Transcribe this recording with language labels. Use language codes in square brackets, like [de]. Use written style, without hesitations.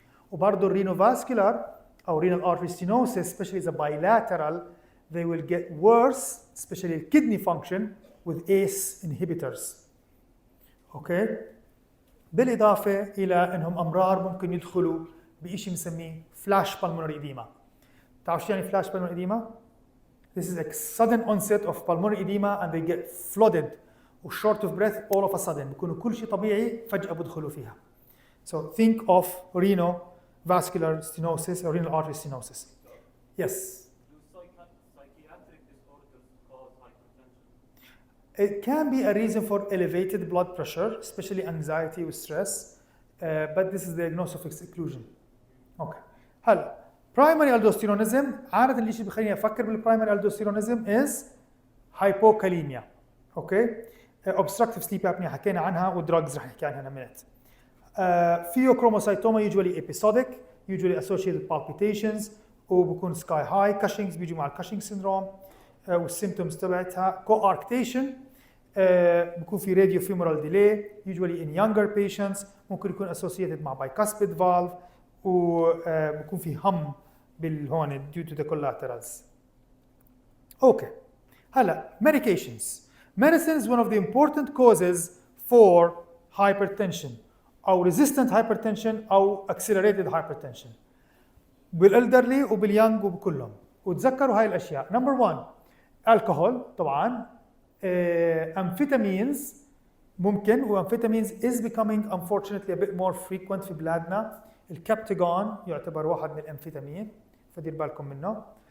[ar] وبرضه [en] renovascular أو renal artery stenosis, especially as a bilateral, they will get worse, especially kidney function, with ACE inhibitors. Okay? [ar] بالإضافة إلى أنهم أمرار ممكن يدخلوا بشيء بنسميه flash pulmonary edema. تعرف شو يعني [en] flash pulmonary edema? This is a sudden onset of pulmonary edema and they get flooded or short of breath all of a sudden. [ar] بيكونوا كل شيء طبيعي فجأة بدخلوا فيها. [en] So think of renovascular stenosis or renal artery stenosis. Yes? Do psychiatric disorders cause hypertension? It can be a reason for elevated blood pressure, especially anxiety with stress, but this is the diagnosis of exclusion. Okay. [ar] هلا primary aldosteronism, عادة الشيء اللي بيخليني أفكر بالprimary aldosteronism [en] is hypokalemia. Okay. Obstructive sleep apnea [ar] حكينا عنها والدراجز رح نحكي عنها [en] in a minute. Pheochromocytoma usually episodic, usually associated with palpitations [ar] وبكون [en] sky high. [ar] Cushing's بيجوا مع Cushing syndrome والsymptoms تبعتها. [en] Coarctation بكون في radiofemoral delay usually in younger patients, [ar] ممكن يكون [en] associated مع bicuspid valve [ar] وبكون في هم بالهون [en] due to the collaterals. Okay. [ar] هلا [en] medications. Medicine is one of the important causes for hypertension أو resistant hypertension أو accelerated hypertension بالelderly وباليونج وبكلهم. [ar] وتذكروا هاي الأشياء. [en] Number one, alcohol [ar] طبعا. Amphetamines ممكن [en] amphetamines is becoming unfortunately a bit more frequent [ar] في بلادنا. الكابتاغون يعتبر واحد من الأمفيتامين فدير بالكم منه.